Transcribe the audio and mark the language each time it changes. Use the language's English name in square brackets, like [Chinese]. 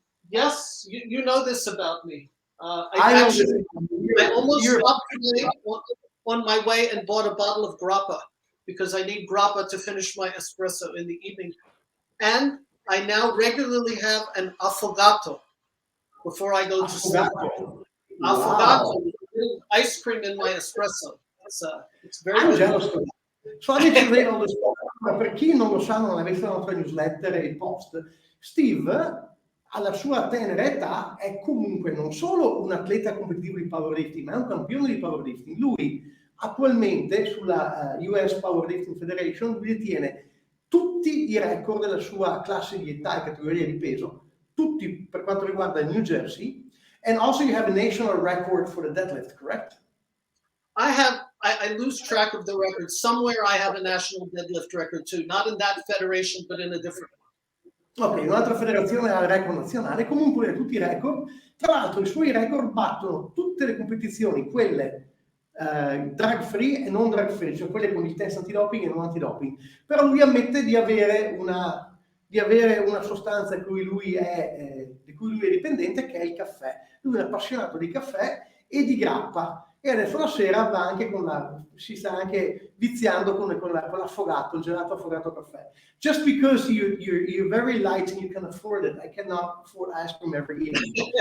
[English] Yes, you know this about me. I almost stopped today on my way and bought a bottle of grappa because I need grappa to finish my espresso in the evening. And I now regularly have an affogato before I go to sleep. Affogato, ice cream in my espresso. It's very I'm good. jealous of that. So I need to read all this. [Italian] Per chi non lo sa, non avesse la nostra newsletter e il post, Steve, alla sua tenera età, è comunque non solo un atleta competitivo di powerlifting, ma è un campione di powerlifting. Lui attualmente sulla US Powerlifting Federation lui detiene tutti i record della sua classe di età e categoria di peso, tutti per quanto riguarda il New Jersey, [English] and also you have a national record for the deadlift, correct? I lose track of the record. Somewhere I have a national deadlift record too, not in that federation, but in a different one. [Italian] Ok, un'altra federazione ha il record nazionale, comunque tutti i record. Tra l'altro i suoi record battono tutte le competizioni, quelle drug free e non drug free, cioè quelle con il test antidoping e non antidoping. Però lui ammette di avere una sostanza di cui lui è dipendente, che è il caffè. Lui è un appassionato di caffè e di grappa. E adesso la sera va anche si sta anche viziando con l'affogato, il gelato affogato caffè. [English] Just because you're very light and you can afford it, I cannot afford ice cream every evening.